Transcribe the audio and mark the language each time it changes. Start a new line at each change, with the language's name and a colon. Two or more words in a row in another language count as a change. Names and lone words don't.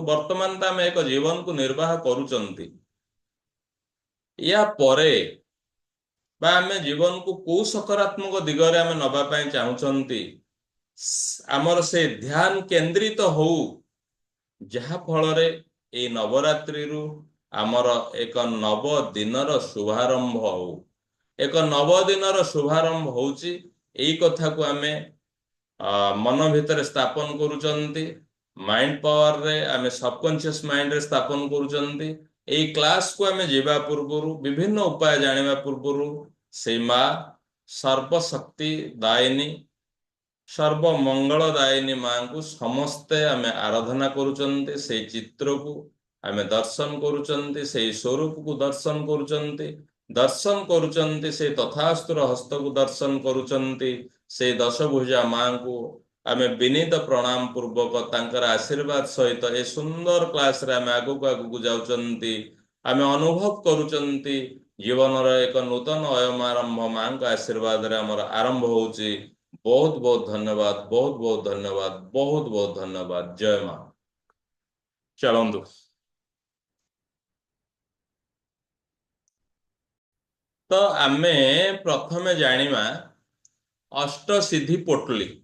Odia: ବର୍ତ୍ତମାନ ତ ଆମେ ଏକ ଜୀବନ କୁ ନିର୍ବାହ କରୁଛନ୍ତି, ଯା ପରେ ବା ଆମେ ଜୀବନ କୁ ସକାରାତ୍ମକ ଦିଗରେ ଆମେ ନବା ପାଇଁ ଚାହୁଁଛନ୍ତି, ଆମର ସେ ଧ୍ୟାନ କେନ୍ଦ୍ରିତ ହୋ, ଯାହା ଫଳ ରେ ଏ ନବରାତ୍ରି ରୁ ଆମର ଏକ ନବ ଦିନର ଶୁଭାରମ୍ଭ ହୋ, ଏକ ନବ ଦିନର ଶୁଭାରମ୍ଭ ହେଉଛି। ଏଇ କଥା କୁ ଆମେ ମନ ଭିତର ସ୍ଥାପନ କରୁଛନ୍ତି,
English: mind power
Odia: ରେ ଆମେ
English: subconscious mind
Odia: ରେ ସ୍ଥାପନ କରୁଛନ୍ତି। ଏଇ କ୍ଲାସ କୁ ଆମେ ଜୀବା ପୂର୍ବରୁ ବିଭିନ୍ନ ଉପାୟ ଜାଣିବା ପୂର୍ବରୁ ସେ ମା' ସର୍ବଶକ୍ତି ଦାୟିନୀ ସର୍ବ ମଙ୍ଗଳଦାୟିନୀ ମା' କୁ ସମସ୍ତେ ଆମେ ଆରାଧନା କରୁଛନ୍ତି, ସେ ଚିତ୍ର କୁ ଆମେ ଦର୍ଶନ କରୁଛନ୍ତି, ସେ ସ୍ୱରୂପ କୁ ଦର୍ଶନ କରୁଛନ୍ତି, ଦର୍ଶନ କରୁଛନ୍ତି ସେ ତଥାସ୍ତୁର ହସ୍ତ କୁ ଦର୍ଶନ କରୁଛନ୍ତି, ସେ ଦଶଭୁଜା ମା' କୁ ଆମେ ବିନୀତ ପ୍ରଣାମ ପୂର୍ବକ ତାଙ୍କର ଆଶୀର୍ବାଦ ସହିତ ଏ ସୁନ୍ଦର କ୍ଲାସ ରେ ଆମେ ଆଗୁ ଆଗୁ ଯାଉଛନ୍ତି। ଆମେ ଅନୁଭବ କରୁଛନ୍ତି ଜୀବନ ର ଏକ ନୂତନ ଅୟମାରମ୍ଭ ମା' କା ଆଶୀର୍ବାଦ ରେ ହମର ଆରମ୍ଭ ହେଉଛି। ବହୁତ ବହୁତ ଧନ୍ୟବାଦ, ବହୁତ ବହୁତ ଧନ୍ୟବାଦ, ବହୁତ ବହୁତ ଧନ୍ୟବାଦ। ଜୟ ମା। ଚାଲନ୍ତୁ ତ ଆମେ ପ୍ରଥମେ ଜାଣିମା ଅଷ୍ଟସିଦ୍ଧି ପୋଟଳି।